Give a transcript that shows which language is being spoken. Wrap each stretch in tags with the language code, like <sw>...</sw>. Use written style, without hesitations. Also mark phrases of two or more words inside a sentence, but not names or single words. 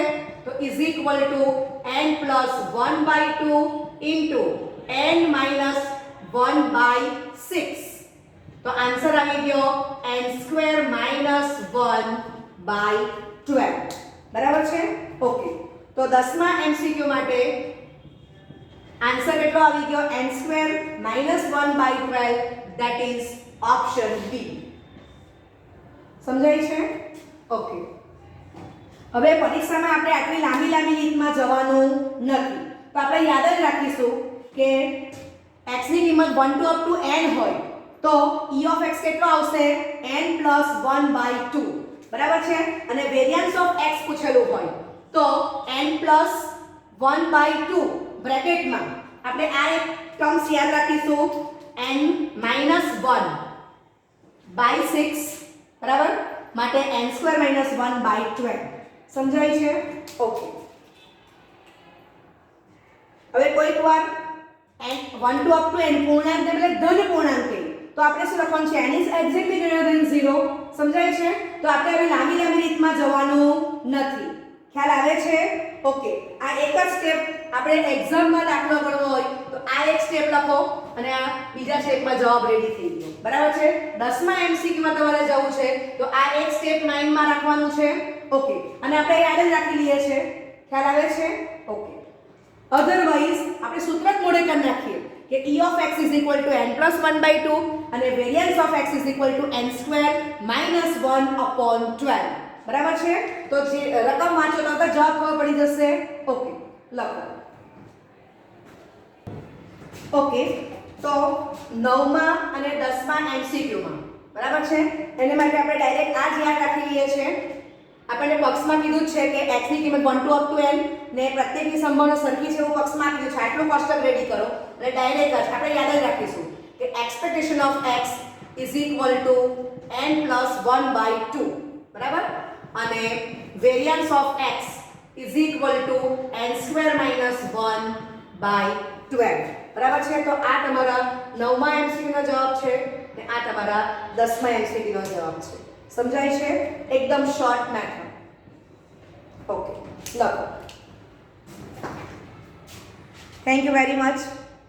<en>તો is equal to n plus 1 by 2 into n minus 1 by 6.</en> <gu>તો આન્સર આવી ગયો</gu> <en>n square minus 1 by 12.</en> <gu>બરાબર છે. ઓકે, તો 10મા એમસીક્યુ માટે આન્સર કેટલો આવી ગયો?</gu> <en>n square minus 1 by 12. that is option B.</en> <gu>સમજાય છે? ઓકે, હવે પરીક્ષામાં આપણે આટલી લાંબી રીતમાં જવાનું નથી. તો આપણે યાદ જ રાખીશું કે x ની કિંમત</gu> <en>1 to up to n</en> <gu>હોય તો</gu> <en>e of x</en> <gu>કેટલો આવશે?</gu> <en>n plus 1 by 2.</en> <gu>બરાબર છે. અને</gu> <en>variance of x</en> <gu>પૂછેલું હોય તો</gu> <en>n plus 1 by 2</en> <gu>બ્રેકેટમાં આપણે આ એક ટર્મ્સ યાદ રાખીશું</gu> <en>n minus 1 by 6.</en> <gu>બરાબર, માટે</gu> <en>n square minus 1 by 12.</en> <gu>સમજાય છે? ઓકે, હવે કોઈક વાર n</gu> <en>1 to up to n</en> <gu>પૂર્ણાંક ને બદલે ધન પૂર્ણાંક કહે તો આપણે શું લખવાનું છે?</gu> <en>n is exactly greater than 0.</en> <gu>સમજાય છે? તો આપણે હવે લાંબી રીતમાં જવાનું નથી. ખ્યાલ આવે છે? ઓકે, આ એક જ સ્ટેપ આપણે એક્ઝામમાં દાખલો ગણવો હોય તો આ એક સ્ટેપ લખો અને આ બીજા સ્ટેપમાં જવાબ રેડી થઈ ગયો. બરાબર છે? 10મા એમસીક્યુમાં તમારે જવું છે તો આ એક સ્ટેપ માઇન્ડમાં રાખવાનું છે. ઓકે, અને આપણે યાદ જ રાખી લઈએ છે. ખ્યાલ આવે છે? ઓકે, અધરવાઇઝ આપણે સૂત્ર જ મોડે કરી નાખીએ કે</gu> <en>e of x is equal to n plus 1 by 2 અને variance of x is equal to n square minus 1 upon 12.</en> <gu>બરાબર છે? તો જે રકમ વાંચો તો જવાબ ખબર પડી જશે. ઓકે, લખો. ઓકે, તો 9મા અને 10મા એમસીક્યુમાં બરાબર છે, એને માટે આપણે ડાયરેક્ટ આ જ યાદ રાખી લઈએ છે. આપણને પક્ષમાં કીધું છે કે x ની કિંમત</gu> <en>1 to up to n</en> <gu>ને પ્રત્યેકની સંભાવના સરખી છે એવું પક્ષમાં કીધું છે. આટલું કોષ્ટક રેડી કરો એટલે ડાયરેક્ટ જ આપણે યાદ જ રાખીશું કે</gu> <en>expectation of x is equal to n plus 1 by 2.</en> <gu>બરાબર?</gu> <en>અને variance of x is equal to n square minus 1 by 12.</en> <gu>બરાબર છે? તો આ તમારા 9મા એમસીક્યુ નો જવાબ છે ને આ તમારા 10મા એમસીક્યુ નો જવાબ છે. સમજાય છે? એકદમ</gu> <en>short method.</en> <gu>ઓકે, લખો.</gu> <en>thank you very much.</en>